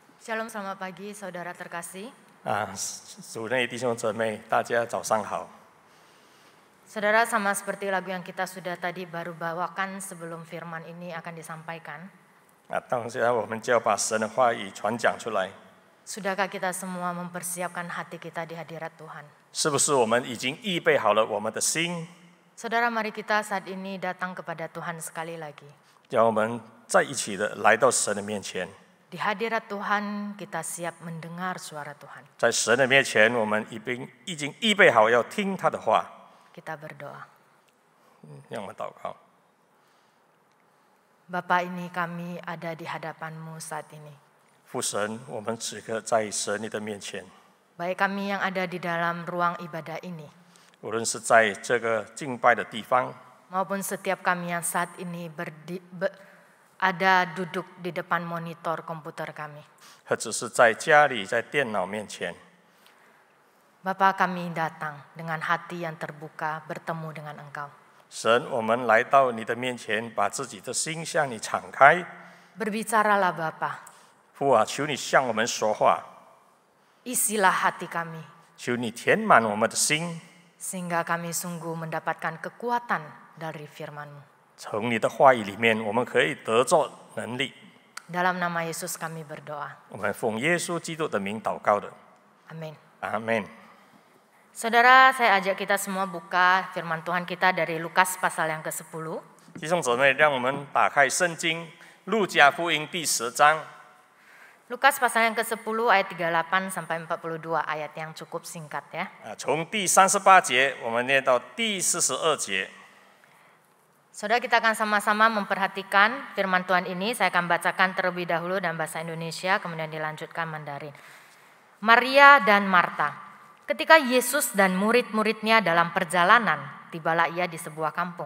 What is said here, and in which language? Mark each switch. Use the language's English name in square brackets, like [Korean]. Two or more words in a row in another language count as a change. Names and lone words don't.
[Indonesian] Shalom, selamat pagi saudara terkasih. [Chinese] 主内弟兄姊妹，大家早上好。 [Indonesian] Saudara, sama seperti lagu yang kita sudah tadi baru bawakan sebelum firman ini akan disampaikan. [Chinese] 当下我们就要把神的话语传讲出来。 [Indonesian] Sudahkah kita semua mempersiapkan hati kita di hadirat Tuhan? [Chinese] 是不是我们已经预备好了我们的心？ [Indonesian] Saudara, mari kita saat ini datang kepada Tuhan sekali lagi. [Chinese] 让我们在一起的来到神的面前。 [Indonesian] Di hadirat Tuhan kita siap mendengar suara Tuhan. [Chinese] 在神的面前，我们已经预备好要听他的话。 [Indonesian] Kita berdoa. [Chinese] 让我们祷告。 [Indonesian] Bapa, ini kami ada di hadapan-Mu saat ini. [Chinese] 父神，我们此刻在神你的面前， [Indonesian] Baik kami yang ada di dalam ruang ibadah ini, [Chinese] 无论是在这个敬拜的地方， [Indonesian] maupun setiap kami yang saat ini ada duduk di depan monitor komputer kami. [Chinese] 或者是在家里在电脑面前， [Indonesian] Bapa, kami datang dengan hati yang terbuka bertemu dengan Engkau. [Chinese] 神，我们来到你的面前，把自己的心向你敞开。 [Indonesian] Berbicaralah Bapa, [Chinese] 父啊，求你向我们说话， [Indonesian] isilah hati kami, [Chinese] 求你填满我们的心， [Indonesian] sehingga kami sungguh mendapatkan kekuatan dari firman-Mu. [Chinese] 从你的话语里面，我们可以得着能力。 [Indonesian] Dalam nama Yesus kami berdoa. [Chinese] 我们奉耶稣基督的名祷告的， [Indonesian] Amin. [Chinese] 阿门。 [Indonesian] Saudara, saya ajak kita semua buka firman Tuhan kita dari Lukas pasal yang ke-10. [Chinese] 弟兄姊妹，让我们打开圣经《路加福音》第10章， [Indonesian] Lukas pasal yang ke-10 ayat 38 sampai 42, ayat yang cukup singkat ya. [Chinese] 从第38节我们念到第42节。 [Indonesian] Saudara, kita akan sama-sama memperhatikan firman Tuhan ini. Saya akan bacakan terlebih dahulu dalam bahasa Indonesia, kemudian dilanjutkan Mandarin. Maria dan Marta. Ketika Yesus dan murid-muridnya dalam perjalanan, tibalah ia di sebuah kampung.